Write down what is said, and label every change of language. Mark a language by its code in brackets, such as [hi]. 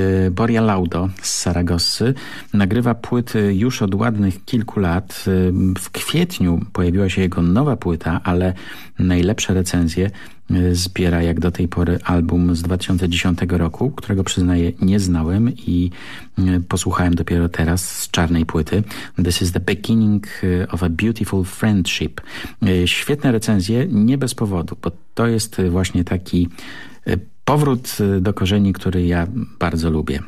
[pl] Boria Laudo z Saragossy nagrywa płyty już od ładnych kilku lat. W kwietniu pojawiła się jego nowa płyta, ale najlepsze recenzje zbiera jak do tej pory album z 2010 roku, którego przyznaję nie znałem i posłuchałem dopiero teraz z czarnej płyty. [en] This is the beginning of a beautiful friendship. [pl] Świetne recenzje, nie bez powodu, bo to jest właśnie taki powrót do korzeni, który ja bardzo lubię.